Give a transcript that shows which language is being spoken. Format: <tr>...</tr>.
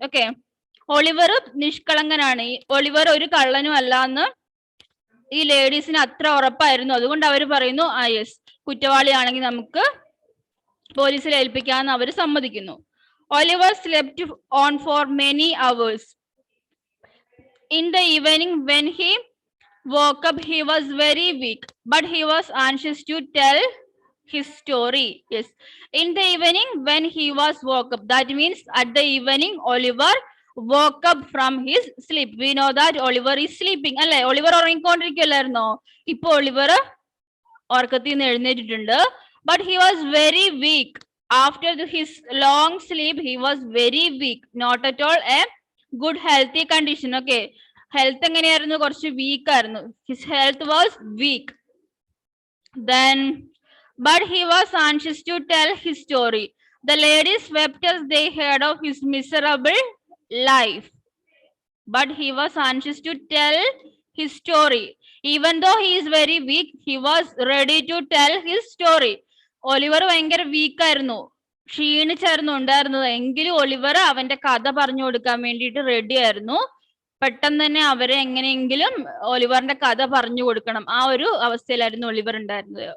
<ml>Okay, Oliver നിഷ്കളങ്കനാണ്, Oliver ഒരു കള്ളനും അല്ല എന്ന് ഈ ലേഡീസിന് അത്ര ഉറപ്പായിരുന്നു. അതുകൊണ്ട് അവർ പറയുന്നു, ആ യെസ്, കുറ്റവാളിയാണെങ്കിൽ നമുക്ക് പോലീസിൽ ഏൽപ്പിക്കാമെന്ന് അവർ സമ്മതിക്കുന്നു.</ml> <en>Oliver slept on for many hours. In the evening when he woke up, he was very weak, but he was anxious to tell his story. Yes, in the evening when he was woke up, that means at the evening Oliver woke up from his sleep. We know that Oliver is sleeping,</en> <ml>അല്ലേ? Oliver ഉറങ്ങിക്കൊണ്ടിരിക്കുകയല്ലായിരുന്നോ? ഇപ്പൊ Oliver ഉറക്കത്തിൽ നിന്ന് എഴുന്നേറ്റിട്ടുണ്ട്.</ml> <en>But he was very weak. After his long sleep, he was very weak. Not at all a good healthy condition. Okay. Health</en> <ml>എങ്ങനെയായിരുന്നു? കുറച്ച് weak ആയിരുന്നു.</ml> <en>His health was weak. Then, but he was anxious to tell his story. The ladies wept as they heard of his miserable life. But he was anxious to tell his story. Even though he is very weak, he was ready to tell his story.</en> <ml>Oliver ഭയങ്കര വീക്കായിരുന്നു, ക്ഷീണിച്ചായിരുന്നു ഉണ്ടായിരുന്നത്. എങ്കിലും Oliver അവന്റെ കഥ പറഞ്ഞു കൊടുക്കാൻ വേണ്ടിയിട്ട് ready ആയിരുന്നു. പെട്ടെന്ന് തന്നെ അവരെ എങ്ങനെയെങ്കിലും ഒലിവറിന്റെ കഥ പറഞ്ഞു കൊടുക്കണം, ആ ഒരു അവസ്ഥയിലായിരുന്നു ഒലിവർ ഉണ്ടായിരുന്നത്.</ml>